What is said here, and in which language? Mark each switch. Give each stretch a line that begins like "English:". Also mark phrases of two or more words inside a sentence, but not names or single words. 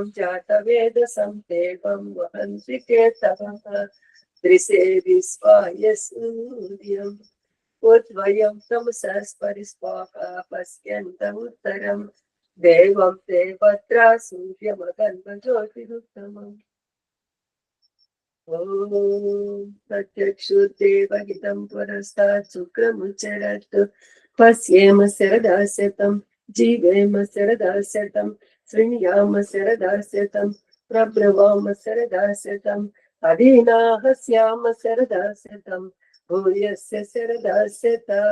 Sanskrit: जातवेदसं देवं वहन्ति केतवः, दृशे विश्वाय सूर्यम्, उद्वयं तमसस्परिस्वाहा पश्यन्त उत्तरं, देवं देवत्रा सूर्यमगन्धज्योतिरुत्तमम्, ఓం ప్రత్యక్షుర్దేవహితం పురస్తాత్ శుక్రముచరత్ పశ్యేమ శరదాశతం జీవేమ శరదాశతం శృణ్యామ శరదాశతం ప్రబ్రవామ శరదాశతం అధీనాహస్యామ శరదాశతం భూయస్య శరదాశత.